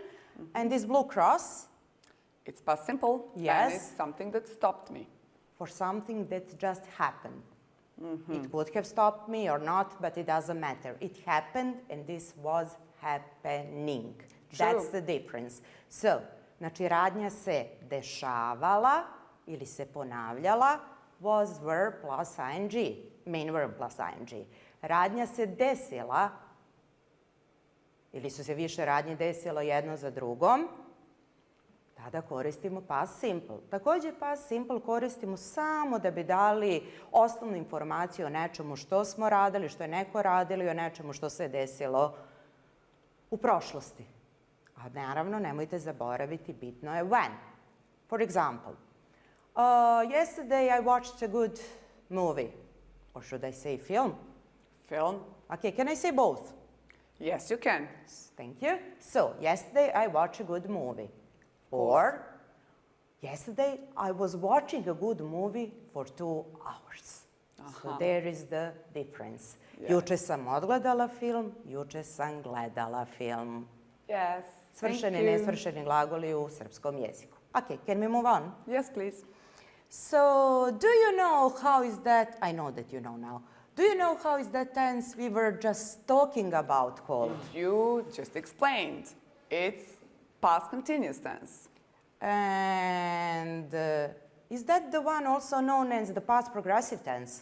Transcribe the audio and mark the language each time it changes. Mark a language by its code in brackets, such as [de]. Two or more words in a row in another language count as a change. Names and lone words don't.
[en] And this blue cross, It's past simple. Yes. And it's something that stopped me. for something that just happened. It could have stopped me or not, but it doesn't matter. It happened and this was happening. That's the difference. So, [sr] znači radnja se dešavala ili se ponavljala, [en] was verb plus ing, main verb plus ing. [sr] Radnja se desila, ili su se više radnje desilo jedno za drugom, tada koristimo [en] past simple. [sr] Također [en] past simple [sr] koristimo samo da bi dali osnovnu informaciju o nečemu što smo radili, što je neko radili, o nečemu što se desilo u prošlosti. A naravno, nemojte zaboraviti, bitno je when. [en] For example, yesterday I watched a good movie. Or should I say film? Film? Okay, can I say both? Yes, you can. Thank you. So, yesterday I watched a good movie. Or, yesterday I was watching a good movie for 2 hours. So there is the difference. Yes. [sr] Juče sam odgledala film, juče sam gledala film. [en] Yes. [sr] Svršeni i nesvršeni glagoli u srpskom jeziku. [en] Okay, can we move on? Yes, please. So, do you know how is that, I know that you know now, do you know how is that tense we were just talking about called? You just explained. It's past continuous tense. And is that the one also known as the past progressive tense?